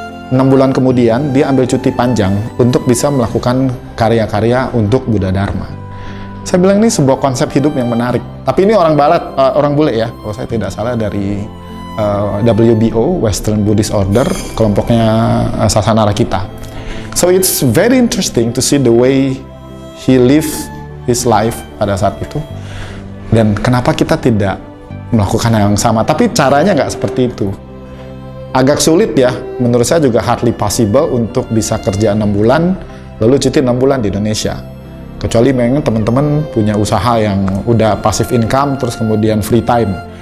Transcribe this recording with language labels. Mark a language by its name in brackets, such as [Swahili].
[Indonesian] 6 bulan kemudian dia ambil cuti panjang untuk bisa melakukan karya-karya untuk Buddha Dharma. Saya bilang ini sebuah konsep hidup yang menarik. Tapi ini orang bule ya, kalau saya tidak salah dari WBO, Western Buddhist Order, kelompoknya Sasana Rakita. [English] So it's very interesting to see the way he live his life [Indonesian] pada saat itu. Dan kenapa kita tidak melakukan yang sama? Tapi caranya nggak seperti itu. Agak sulit ya, menurut saya juga [English] hardly possible [Indonesian] untuk bisa kerja 6 bulan, lalu cuti 6 bulan di Indonesia. Kecuali memang teman-teman punya usaha yang udah [English] passive income, [Indonesian] terus kemudian [English] free time.